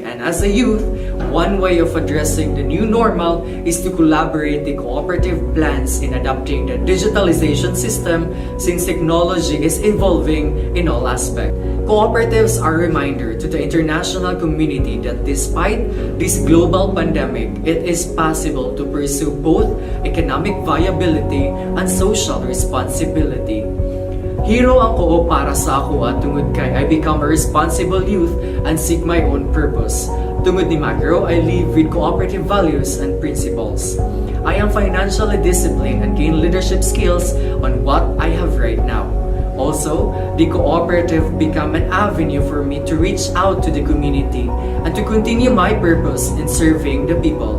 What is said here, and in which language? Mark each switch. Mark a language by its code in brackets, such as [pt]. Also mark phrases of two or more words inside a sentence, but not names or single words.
[en] And as a youth, one way of addressing the new normal is to collaborate the cooperative plans in adapting the digitalization system, since technology is evolving in all aspects. Cooperatives are a reminder to the international community that despite this global pandemic, it is possible to pursue both economic viability and social responsibility. [hil] Hero ang co-op para sa ako at tungod kay [en] I become a responsible youth and seek my own purpose. [hil] Tungod ni Magro, [en] I live with cooperative values and principles. I am financially disciplined and gain leadership skills on what I have right now. Also, the cooperative become an avenue for me to reach out to the community and to continue my purpose in serving the people.